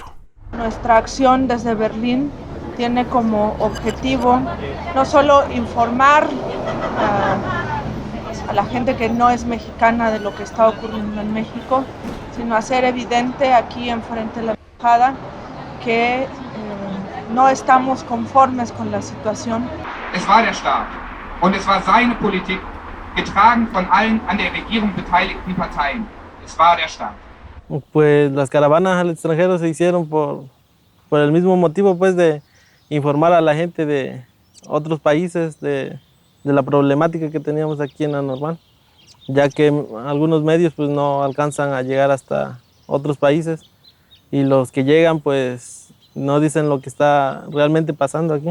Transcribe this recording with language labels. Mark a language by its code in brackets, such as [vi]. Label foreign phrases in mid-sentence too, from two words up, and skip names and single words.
[es] Nuestra acción desde Berlín tiene como objetivo no solo informar a la gente que no es mexicana de lo que está ocurriendo en México, sino hacer evidente aquí enfrente de la embajada que no estamos conformes con la situación. [de] Es war der Staat und es war seine Politik, getragen von allen an der Regierung beteiligten Parteien. Es war der Staat. [es] Pues las caravanas al extranjero se hicieron por el mismo motivo, pues, de informar a la gente de otros países de la problemática que teníamos aquí en la Normal, ya que algunos medios pues no alcanzan a llegar hasta otros países y los que llegan pues no dicen lo que está realmente pasando aquí.